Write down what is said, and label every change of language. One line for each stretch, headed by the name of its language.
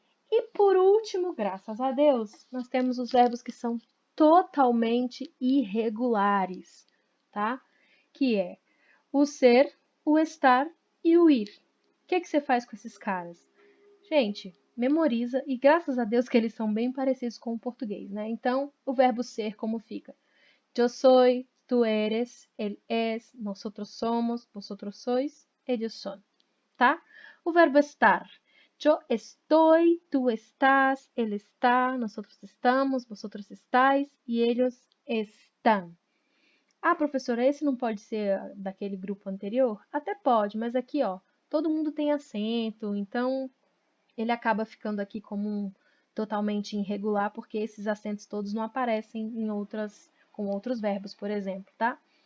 Portuguese: E por último, graças a Deus, nós temos os verbos que são totalmente irregulares, tá? Que é o ser, o estar e o ir. O que você faz com esses caras? Gente, memoriza e graças a Deus que eles são bem parecidos com o português, né? Então, o verbo ser como fica?
Spanish: Yo soy, tú eres, él es, nosotros somos, vosotros sois, ellos son, tá?
Portuguese: O verbo estar.
Spanish: Yo estoy, tú estás, él está, nosotros estamos, vosotros estáis e ellos están.
Portuguese: Ah, professora, esse não pode ser daquele grupo anterior? Até pode, mas aqui, ó, todo mundo tem acento, então ele acaba ficando aqui como totalmente irregular, porque esses acentos todos não aparecem com outros verbos, por exemplo, tá?